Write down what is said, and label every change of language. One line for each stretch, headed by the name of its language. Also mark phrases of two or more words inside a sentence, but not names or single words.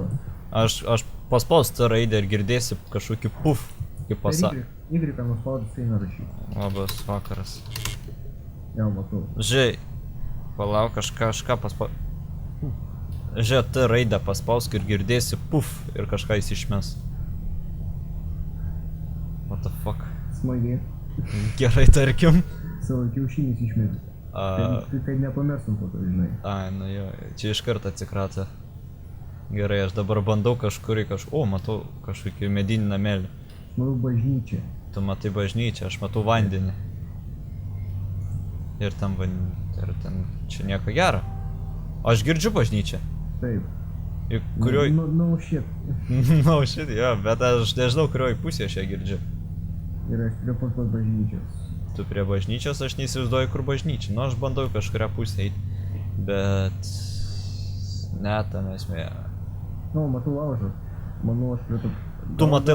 Lithuanian: Aš paspaus tą raidę ir girdėsi kažkokį puf, kaip pasakė. Y nuspaudus eina rašyti. Labas vakaras. Jau matau. Žiai, palauk, kažką paspaus. Žiai, tą raidę paspausk ir girdėsi puf ir kažką jis išmes.
English: What the fuck?
Lithuanian: Smagiai. Gerai, tarkim. Savo kiaušinius išmeti. Tai nepamestum po to, žinai. Ai, nu jo, čia iš karto atsikratė. Gerai, aš dabar bandau kažkur į kažkokį... O, matau kažkokį medinį namelį. Matau bažnyčią. Tu matai bažnyčią, aš matau vandenį. Ir ten čia nieko gero. Aš girdžiu bažnyčią. Taip. Kurioj...
English: No shit. No shit,
Lithuanian: jo, bet aš nežinau, kurioj pusėje aš ją girdžiu. Ir aš prie pat bažnyčios. Tu prie bažnyčios, aš neįsivaizduoju, kur bažnyčia. Nu, aš bandau kažkurią pusę eiti. Bet... Ne, tam esmė. Nu, matau laužą. Manau, aš prie to... Tu matai